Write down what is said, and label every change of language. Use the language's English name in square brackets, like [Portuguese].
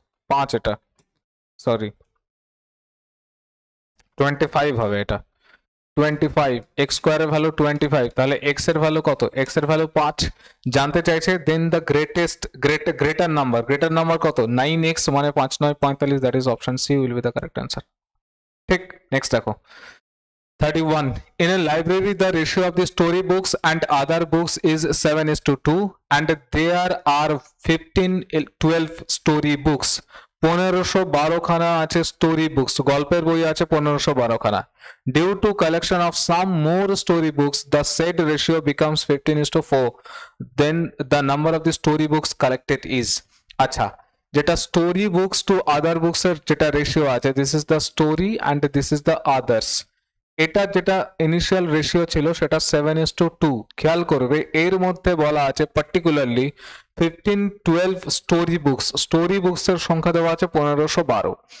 [Bangla] 5 এটা, সরি 25 হবে এটা, 25, x স্কোয়ারের ভ্যালু 25, তাহলে x এর ভ্যালু কত, x এর ভ্যালু 5 জানতে চাইছে। [English] Then the greater number কত, 9x মানে 5 9 45, that is option C will be the correct answer. [Bangla] ঠিক, নেক্সট দেখো 31. [English] In a library, the ratio of the story books and other books is 7:2, and there are 12 story books. [Bangla] 1512 খানা আছে story books, গল্পের বই আছে 1512 খানা। [English] Due to collection of some more story books, the said ratio becomes 15:4. Then the number of the story books collected is, [Bangla] আচ্ছা যেটা story books to other books এর যেটা রেশিও আছে, [English] This is the story and this is the others. [Bangla] এটা যেটা initial ratio ছিল সেটা 7:2। খেয়াল করবে এর মধ্যে বলা আছে পার্টিকুলারলি 1512 স্টোরি বুকস এর সংখ্যা দেওয়া আছে 1512।